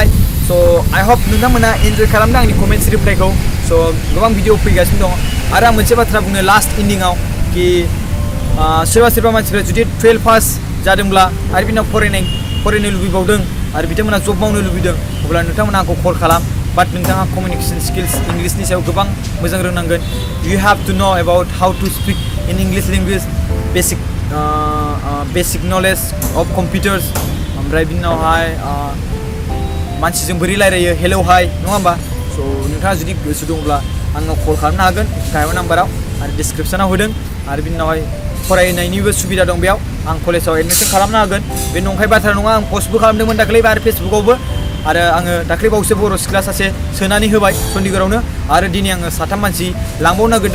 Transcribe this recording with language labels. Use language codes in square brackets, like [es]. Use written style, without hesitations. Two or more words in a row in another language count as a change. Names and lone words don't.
[brx] स' [en] I hope [brx] नोंथांमोना एन्जय खालामदों आंनि कमेन्ट्स रिप्लाइखौ स' गोबां भिडिअ फैगासिनो दङ आरो आं मोनसे बाथ्रा बुंनो [en] last ending [brx] कि सोरबा मानसिफ्रा जुदि 12 पास जादोंब्ला आरो बिनाव फरायनो लुबैबावदों आरो बिथांमोना जब मावनो लुबैदों अब्ला नोंथांमोना आंखौ कल खालाम बाट नोंथाङा [en] communication skills [brx] इंलिशनि सायाव गोबां मोजां रोंनांगोन [en] you have to know about how to speak in English language basic knowledge of computers [brx] ओमफ्राय बिनि उनावहाय मानसिजों बोरै रायलायो हेलौ हाय नङा होमबा स' नोंथाङा जुदि गोसो दंब्ला आंनाव कल खालामनो हागोन गाहायाव नाम्बाराव आरो डिसक्रिपसनाव होदों आरो बिनि उनावहाय फरायनायनिबो सुबिदा दं बेयाव आं कलेजाव एडमिसन खालामनो हागोन बे नंखाय बाथ्रा नङा आं पस्टबो खालामदोंमोन दाख्लैबो आरो फेसबुकावबो आरो आङो दाख्लैबावसो बर' सिख्ला सासे सोनानै होबाय चन्डीगढ़आवनो आरो दिनै आङो 3 मानसि लांबावनो नागिरदों